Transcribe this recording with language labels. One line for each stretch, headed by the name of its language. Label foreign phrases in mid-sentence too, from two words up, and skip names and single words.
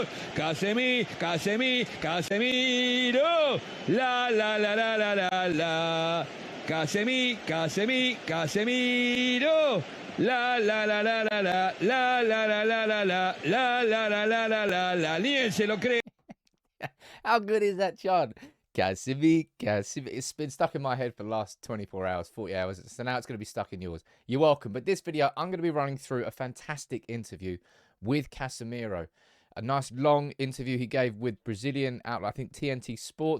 Spanish: Casemiro. La la la la la la la. Casemiro. La la la la la la la la la la la la la la la la la la la. Ni él se lo cree.
English: How good is that, John? Casemiro. It's been stuck in my head for the last 24 hours, 40 hours. So now it's going to be stuck in yours. You're welcome. But this video, I'm going to be running through a fantastic interview with Casemiro. A nice long interview he gave with Brazilian outlet, I think TNT Sports.